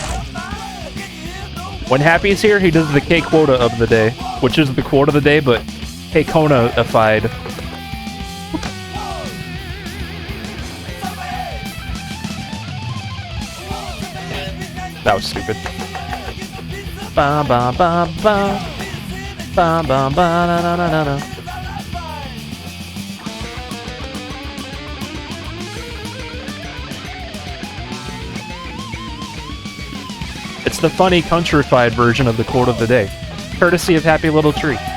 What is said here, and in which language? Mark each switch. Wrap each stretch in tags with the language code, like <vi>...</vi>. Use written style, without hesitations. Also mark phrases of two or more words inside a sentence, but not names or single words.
<en>When Happy's here, he does the K quota of the day, which is the quote of the day, but K Kona-ified. That was stupid. Ba ba ba ba ba ba ba na na na na. It's the funny countrified version of the quote of the day, courtesy of Happy Little Tree.</en>